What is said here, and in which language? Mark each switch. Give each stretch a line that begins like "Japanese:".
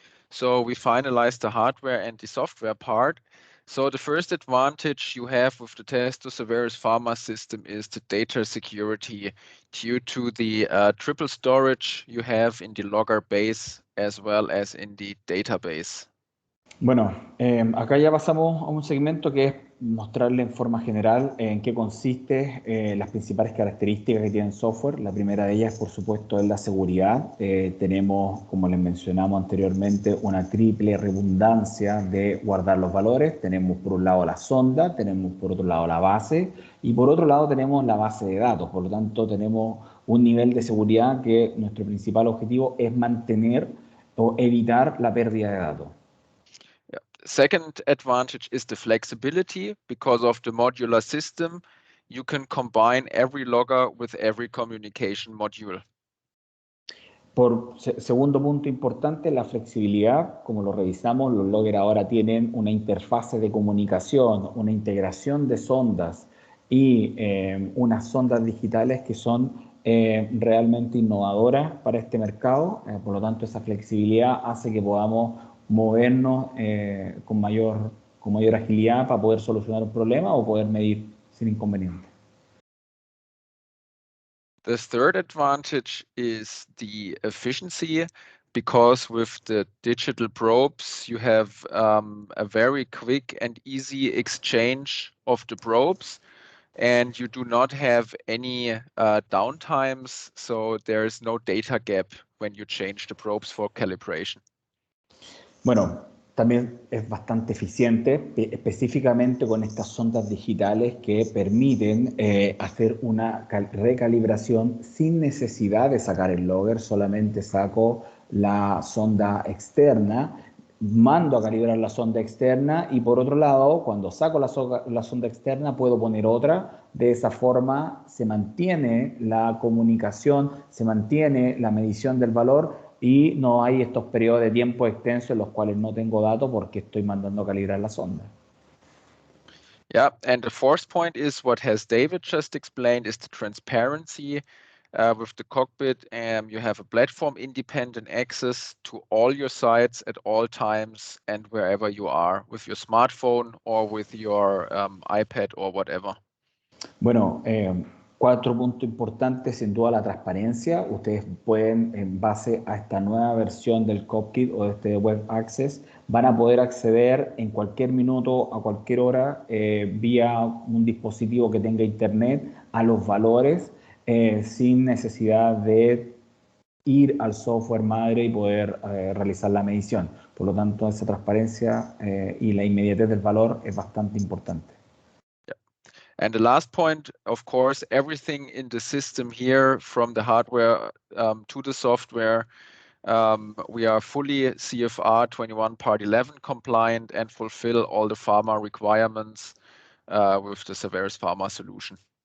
English: So we finalized the hardware and the software part. So the first advantage you have with the Testo Saveris Pharma system is the data security due to the triple storage you have in the logger base as well as in the database.
Spanish: Bueno, acá ya pasamos a un segmento que es mostrarle en forma general en qué consiste las principales características que tiene el software. La primera de ellas, por supuesto, es la seguridad. Tenemos, como les mencionamos anteriormente, una triple redundancia de guardar los valores. Tenemos por un lado la sonda, tenemos por otro lado la base y por otro lado tenemos la base de datos. Por lo tanto, tenemos un nivel de seguridad que nuestro principal objetivo es mantener o evitar la pérdida de datos.
English: Second advantage is the flexibility. Because of the modular system, you can combine every logger with every communication module.
Spanish: Por segundo punto importante, la flexibilidad. Como lo revisamos, los loggers ahora tienen una interfase de comunicación, una integración de sondas y unas sondas digitales que son realmente innovadoras para este mercado. Por lo tanto, esa flexibilidad hace que podamos movernos con mayor agilidad para poder solucionar un problema o poder medir sin inconveniente.
English: The third advantage is the efficiency, because with the digital probes, you have a very quick and easy exchange of the probes, and you do not have any downtimes, so there is no data gap when you change the probes for calibration.
Spanish: Bueno, también es bastante eficiente, específicamente con estas sondas digitales que permiten hacer una recalibración sin necesidad de sacar el logger. Solamente saco la sonda externa, mando a calibrar la sonda externa y por otro lado, cuando saco la sonda externa puedo poner otra. De esa forma se mantiene la comunicación, se mantiene la medición del valor y no hay estos periodos de tiempo extensos en los cuales no tengo datos porque estoy mandando a calibrar la sonda.
English: Yeah, and the fourth point is what has David just explained, is the transparency. With the cockpit, you have a platform-independent access to all your sites at all times and wherever you are, with your smartphone or with your iPad or whatever.
Spanish: Bueno, cuatro puntos importantes, sin duda la transparencia. Ustedes pueden, en base a esta nueva versión del cockpit o de este Web Access, van a poder acceder en cualquier minuto, a cualquier hora, vía un dispositivo que tenga internet, a los valores, sin necesidad de ir al software madre y poder realizar la medición. Por lo tanto, esa transparencia y la inmediatez del valor es bastante importante.
English: And the last point, of course, everything in the system here, from the hardware to the software, we are fully CFR 21 Part 11 compliant and fulfill all the pharma requirements with the Saveris Pharma solution.